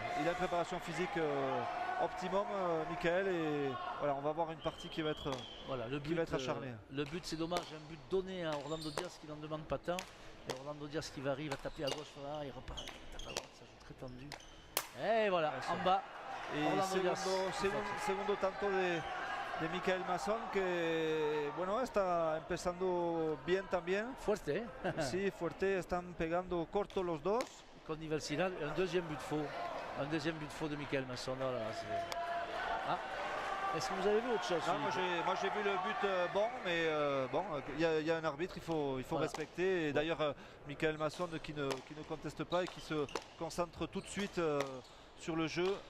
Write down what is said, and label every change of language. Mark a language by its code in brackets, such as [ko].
[fr] Il a une préparation physique optimum, Michael. Et voilà, on va avoir une partie qui va être, acharnée. Le but, c'est dommage. Un but donné à Orlando Diaz qui n'en demande pas tant. Et Orlando Diaz qui arrive à taper à gauche, voilà, il repart, il tape à droite, ça joue très tendu. Et voilà, en bas. [es] Et segundo tanto de Michael Masson que bueno, está empezando bien también. Fuerte, Sí, fuerte, están pegando corto los dos. [fr] Con Nivelsinal, un deuxième but faux. Un deuxième but faux de Michael Masson. Oh là, est-ce que vous avez vu autre chose? Non, moi j'ai vu le but bon, mais bon, il y a un arbitre, il faut respecter. Et d'ailleurs, Michael Masson qui ne conteste pas et qui se concentre tout de suite sur le jeu.